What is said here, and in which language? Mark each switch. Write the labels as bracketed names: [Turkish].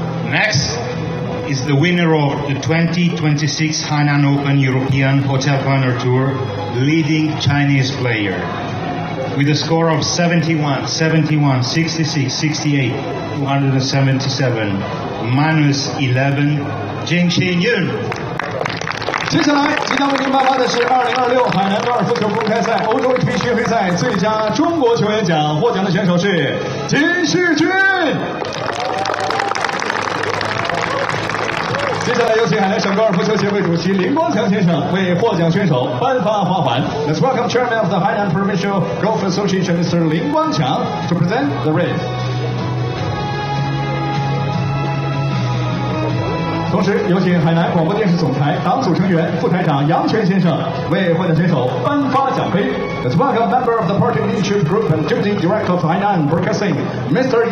[English] Next is the winner of the 2026 Hainan Open European Hotel Planner Tour, leading Chinese player with a score of 71, 66, 68, 277, -11, Jing Xinyun。 [Chinese] 接下来即将为您颁发的是2026海南高尔夫球公开赛欧洲 HB 巡回赛最佳中国球员奖，获奖的选手是金世军。接下来有请海南省高尔夫球协会主席林光强先生为获奖选手颁发花环。 [English] Let's welcome Chairman of the Hainan Provincial Golf Association, Mr. 林光强 to present the ring. [Chinese] 同时有请海南广播电视总台党组成员副台长杨泉先生为获奖选手颁发奖杯。 [English] Let's welcome member of the Party Leadership Group and Deputy Director of Hainan Broadcasting, Mr.